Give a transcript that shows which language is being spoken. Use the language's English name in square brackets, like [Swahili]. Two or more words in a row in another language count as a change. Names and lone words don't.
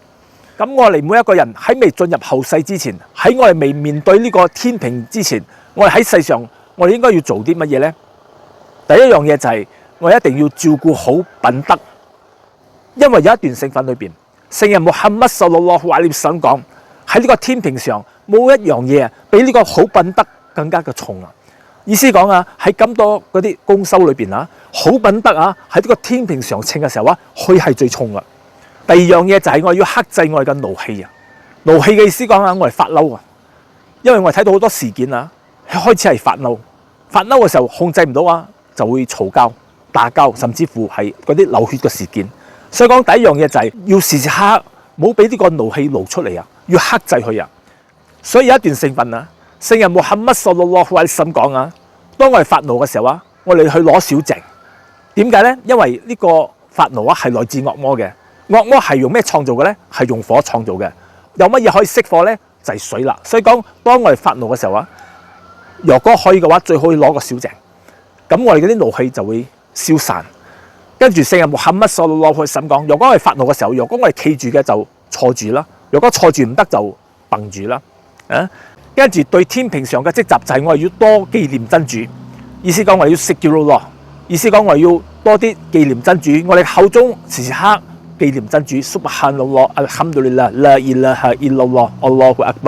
[Cantonese] 咁我哋每一個人喺未進入後世之前，喺我哋未面對呢個天平之前，我哋喺世上我哋應該要做啲乜嘢呢？第一樣嘢就係我哋一定要照顧好品德，因為有一段聖訓裏邊，聖人穆罕默德 [Arabic] صلى الله عليه وسلم [Cantonese] 講喺呢個天平上冇一樣嘢比呢個好品德更加嘅重啊！意思講喺咁多嗰啲功修裏邊好品德喺呢個天平上稱嘅時候佢係最重噶。第二樣嘢就係我哋要克制我哋嘅怒氣怒氣嘅意思講我哋發嬲因為我哋睇到好多事件開始係發嬲嘅時候控制唔到就會嘈交、打交，甚至乎係嗰啲流血嘅事件。所以講第一樣嘢就係要時時刻冇俾呢個怒氣露出嚟要克制佢所以有一段聖訓聖人穆罕默德 [Arabic] صلى الله عليه وسلم [Cantonese] 講當我哋發怒嘅時候我哋去攞小淨。點解呢？因為呢個發怒係來自惡魔嘅。惡魔係用咩創造嘅呢？係用火創造嘅。有乜嘢可以熄火呢？就係水啦。所以講，當我哋發怒嘅時候若果可以嘅話，最好攞個小淨，咁我哋嗰啲怒氣就會消散。跟住聖人穆罕默德 [Arabic] صلى الله عليه وسلم [Cantonese] 講，若果我哋發怒嘅時候，若果我哋企住嘅就坐住啦，若果坐住唔得就蹦住啦。跟住對天平上嘅職責就係我哋要多紀念真主，意思講我哋要識叫咯，意思講我哋要多啲紀念真主，我哋口中時時刻紀念真主。 [Arabic] سبحان الله الحمد لله لا إله إلا الله الله أكبر.